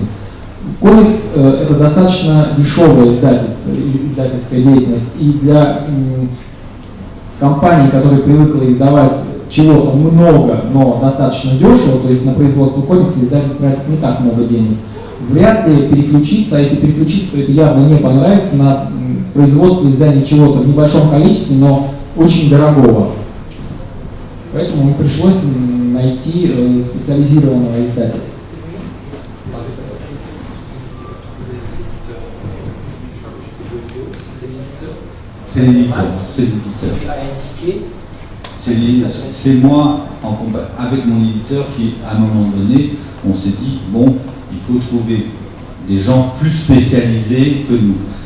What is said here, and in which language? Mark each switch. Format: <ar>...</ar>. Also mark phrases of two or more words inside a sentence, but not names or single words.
<ru>Комикс это достаточно дешевая издательская деятельность, и для компании, которая привыкла издавать чего-то много, но достаточно дешево, то есть на производство комикса издатель тратит не так много денег, вряд ли переключиться, а если переключиться, то это явно не понравится, на производство издания чего-то в небольшом количестве, но очень дорогого. Поэтому мне пришлось найти специализированного издателя.</ru> <fr>C'est l'éditeur. C'est moi, avec mon éditeur, qui, à un moment donné, on s'est dit, bon, il faut trouver des gens plus spécialisés que nous.</fr>